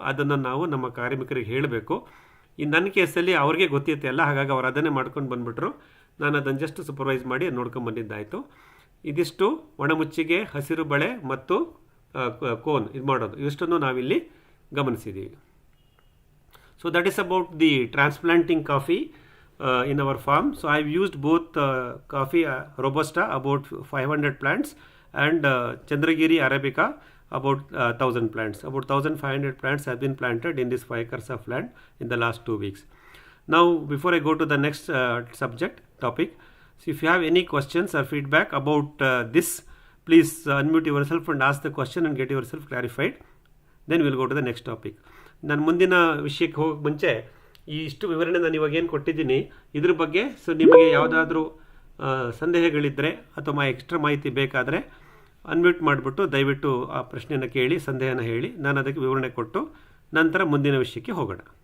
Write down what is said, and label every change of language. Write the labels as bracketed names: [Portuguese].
[Kannada] ಅದನ್ನು ನಾವು ನಮ್ಮ ಕಾರ್ಮಿಕರಿಗೆ ಹೇಳಬೇಕು. ನನ್ನ ಕೇಸಲ್ಲಿ ಅವ್ರಿಗೆ ಗೊತ್ತಿರುತ್ತೆ ಅಲ್ಲ, ಹಾಗಾಗಿ ಅವ್ರು ಅದನ್ನೇ ಮಾಡ್ಕೊಂಡು ಬಂದುಬಿಟ್ರು. ನಾನು ಅದನ್ನು ಜಸ್ಟ್ ಸೂಪರ್ವೈಸ್ ಮಾಡಿ ನೋಡ್ಕೊಂಡು ಬಂದಿದ್ದಾಯಿತು. ಇದಿಷ್ಟು ಒಣಮುಚ್ಚಿಗೆ, ಹಸಿರು ಬಳೆ ಮತ್ತು ಕೋನ್ ಇದು ಮಾಡೋದು, ಇಷ್ಟನ್ನು ನಾವಿಲ್ಲಿ ಗಮನಿಸಿದ್ದೀವಿ. [English] So that is about the transplanting coffee in our farm. So I've used both coffee Robusta, about 500 plants, and Chandragiri Arabica, about 1000 plants. About 1500 plants have been planted in this 5 acres of land in the last 2 weeks. Now before I go to the next topic, so if you have any questions or feedback about this, please unmute yourself and ask the question and get yourself clarified. Then we'll go to the next topic. [Kannada] ನಾನು ಮುಂದಿನ ವಿಷಯಕ್ಕೆ ಹೋಗೋಕ್ಕೆ ಮುಂಚೆ ಇಷ್ಟು ವಿವರಣೆ ನಾನು ಇವಾಗ ಏನು ಕೊಟ್ಟಿದ್ದೀನಿ ಇದ್ರ ಬಗ್ಗೆ ಸೊ ನಿಮಗೆ ಯಾವುದಾದ್ರೂ ಸಂದೇಹಗಳಿದ್ದರೆ ಅಥವಾ ಎಕ್ಸ್ಟ್ರಾ ಮಾಹಿತಿ ಬೇಕಾದರೆ ಅನ್ಮ್ಯೂಟ್ ಮಾಡಿಬಿಟ್ಟು ದಯವಿಟ್ಟು ಆ ಪ್ರಶ್ನೆಯನ್ನು ಕೇಳಿ, ಸಂದೇಹನ ಹೇಳಿ, ನಾನು ಅದಕ್ಕೆ ವಿವರಣೆ ಕೊಟ್ಟು ನಂತರ ಮುಂದಿನ ವಿಷಯಕ್ಕೆ ಹೋಗೋಣ.